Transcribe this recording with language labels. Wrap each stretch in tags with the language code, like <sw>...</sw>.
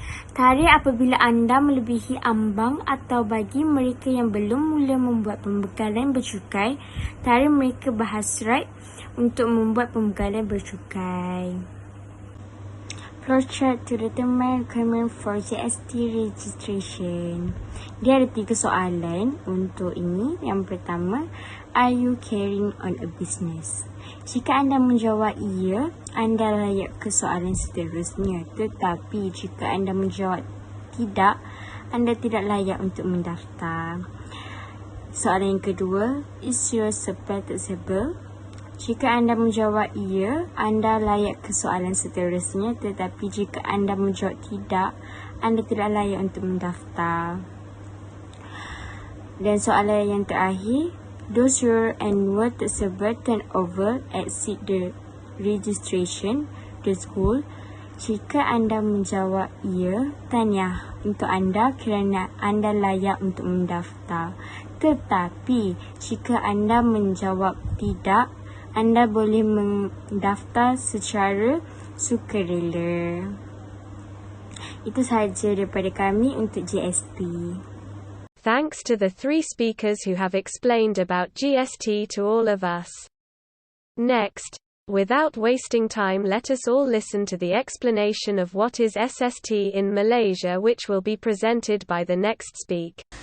<ms>Tarikh apabila anda melebihi ambang atau bagi mereka yang belum mula membuat pembekalan bercukai, tarikh mereka berhasrat untuk membuat pembekalan bercukai.</ms> <en>Flowchart to determine requirement for GST registration.</en> <ms>Dia ada 3 soalan untuk ini. Yang pertama,</ms> <en>are you carrying on a business?</en> <ms>Jika anda menjawab iya, anda layak ke soalan seterusnya. Tetapi jika anda menjawab tidak, anda tidak layak untuk mendaftar. Soalan yang kedua,</ms> <en>is your supply taxable?</en> <ms>Jika anda menjawab iya, anda layak ke soalan seterusnya. Tetapi jika anda menjawab tidak, anda tidak layak untuk mendaftar. Dan soalan yang terakhir,</ms> <en>does your annual taxable turnover exceed the registration threshold?</en> <ms>Jika anda menjawab ya, tahniah untuk anda kerana anda layak untuk mendaftar. Tetapi jika anda menjawab tidak, anda boleh mendaftar secara sukarela. Itu sahaja daripada kami untuk GST.</ms> <en>Thanks to the 3 speakers who have explained about GST to all of us. Next, without wasting time, let us all listen to the explanation of what is SST in Malaysia, which will be presented by the next speaker.</en>